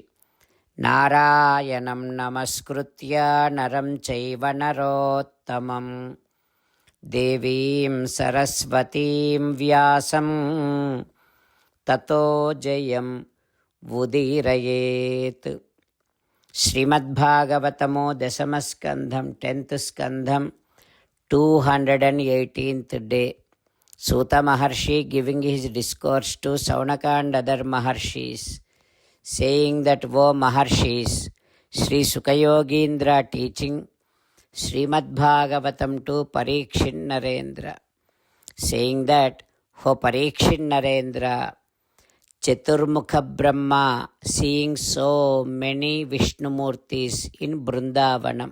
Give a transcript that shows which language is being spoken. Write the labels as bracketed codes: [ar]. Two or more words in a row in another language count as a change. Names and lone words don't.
[sa] नारायणं नमस्कृत्य नरं चैव नरोत्तमम् देवीं सरस्वतीं व्यासं ततो जयम् वुदीरयेत्. [en] Srimad Bhagavatamo Dasamaskandham 10th Skandham 218th day. Suta Maharshi giving his discourse to Saunaka and other Maharshis, saying that, "O Maharshis, Sri Sukayogindra teaching Srimad Bhagavatam to Parikshin Narendra, saying that, "O Parikshin Narendra, Chaturmukha Brahma seeing so many Vishnumurtis in Brindavanam.